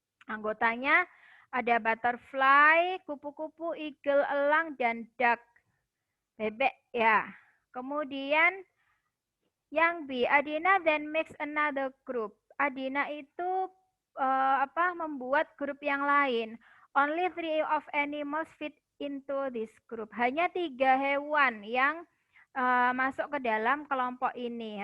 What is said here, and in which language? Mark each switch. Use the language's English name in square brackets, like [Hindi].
[Indonesian] Anggotanya ada butterfly, kupu-kupu, eagle, elang, dan duck. Bebek ya. Kemudian yang B, [English] Adina then makes another group. [Indonesian] Adina itu membuat grup yang lain. [English] Only 3 of animals fit into this group. [Indonesian] Hanya 3 hewan yang masuk ke dalam kelompok ini.